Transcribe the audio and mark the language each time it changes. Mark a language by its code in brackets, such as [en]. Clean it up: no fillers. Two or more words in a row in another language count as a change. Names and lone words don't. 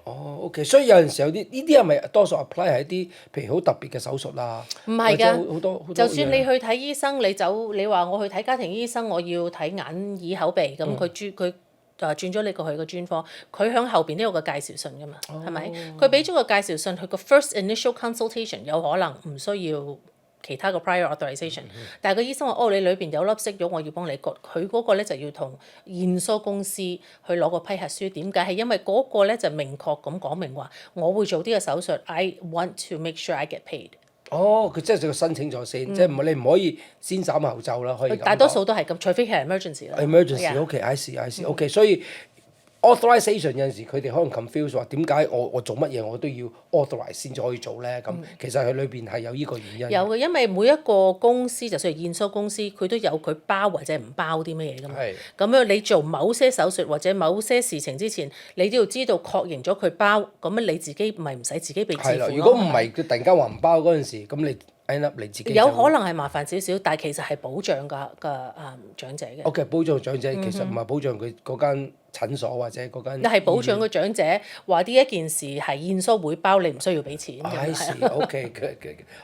[yue] OK， 所以有陣時有啲呢啲係咪多數 apply 係一啲譬如好特別嘅手術啦？唔係㗎，好多就算你去睇醫生，你話我去睇家庭醫生，我要睇眼耳口鼻，咁佢轉咗你過去個專科，佢響後邊都有個介紹信㗎嘛，係咪？佢俾咗個介紹信，佢個 [en] first initial consultation [yue] 有可能唔需要其他個 [en] prior authorization， [yue] 但係個醫生話：哦，你裏邊有粒息肉，我要幫你割。佢嗰個咧就要同驗收公司去攞個批核書。點解？係因為嗰個咧就明確咁講明話，我會做呢個手術 ， [en] I want to make sure I get paid。 [yue] 佢即係就申請咗先，即係你唔可以先斬後奏啦，可以咁講。大多數都係咁，除非係 emergency 啦。 [en] emergency，OK，I see，OK， [yue] 所以 authorization 有陣時佢哋可能 confuse 話點解我做乜嘢我都要 authorize 先至可以做咧？咁其實佢裏邊係有呢個原因。有嘅，因為每一個公司，就算係驗收公司，佢都有佢包或者唔包啲乜嘢㗎嘛。咁樣你做某些手術或者某些事情之前，你都要知道確認咗佢包，咁樣你自己咪唔使自己被自負咯。如果唔係佢突然間話唔包嗰陣時，咁你 [en] end up [yue] 你自己有可能係麻煩少少，但係其實係保障嘅長者嘅。 OK， 保障長者其實唔係保障佢嗰間診所或者嗰間。你係保障個長者，話呢一件事係驗收會包，你唔需要俾錢。 [en] I see，OK，good。